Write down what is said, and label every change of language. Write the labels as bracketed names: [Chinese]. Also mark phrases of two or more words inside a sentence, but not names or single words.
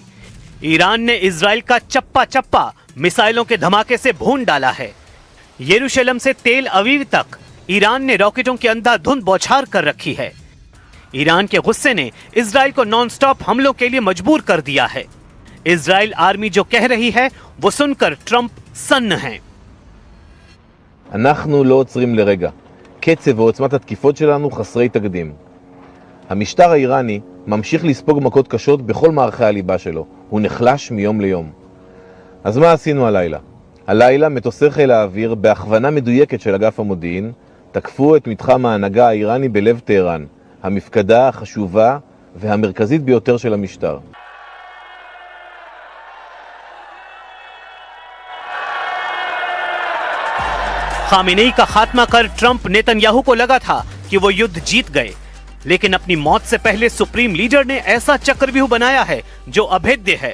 [Hindi] ईरान ने इजराइल का चप्पा चप्पा मिसाइलों के धमाके से भून डाला है। यरूशलेम से तेल अवीव तक ईरान ने रॉकेटों की अंधाधुंध बौछार कर रखी है। ईरान के गुस्से ने इजराइल को नॉनस्टॉप हमलों के लिए मजबूर कर दिया है। इजराइल आर्मी जो कह रही है वो सुनकर ट्रंप सन्न हैं। [Hebrew] אנחנו לא עוצרים לרגע. קצב ועוצמת התקיפות שלנו חסרי תקדים. המשטר האיראני ממשיך לספוג מכות קשות בכל מערכי הליבה שלו. הוא נחלש מיום ליום. אז מה עשינו הלילה? הלילה מטוסי חיל האוויר בהכוונה מדויקת של אגף המודיעין תקפו את מתחם ההנהגה האיראני בלב טהרן, המפקדה החשובה והמרכזית ביותר של המשטר. [Hindi] खामेनेई का खात्मा कर ट्रंप नेतन्याहू को लगा था कि वो युद्ध जीत गए, लेकिन अपनी मौत से पहले [English] supreme leader [Hindi] ने ऐसा चक्रव्यूह बनाया है जो अभेद्य है।